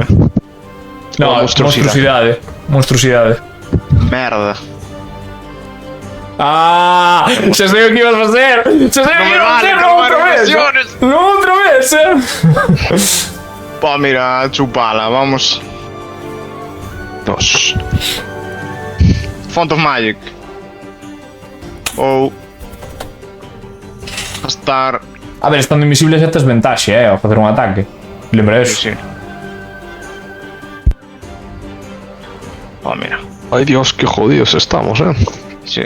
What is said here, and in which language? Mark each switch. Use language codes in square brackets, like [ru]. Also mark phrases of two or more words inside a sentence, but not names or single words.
[gl] No, monstruosidade. Monstruosidade. Merda. Ah, xa sei o que ibas a facer. Xa sei o que me ibas a vale, facer. non Non me outra vez. reflexiones. Non outra vez, Pá, mira, chupala, vamos. Dos. Font of Magic. Ou gastar. A ver, estando invisible xa tes ventaxe, a facer un ataque. Lembra eso. Sí. Pá, mira. [es] Ay Dios, que jodidos estamos, [gl] Sí.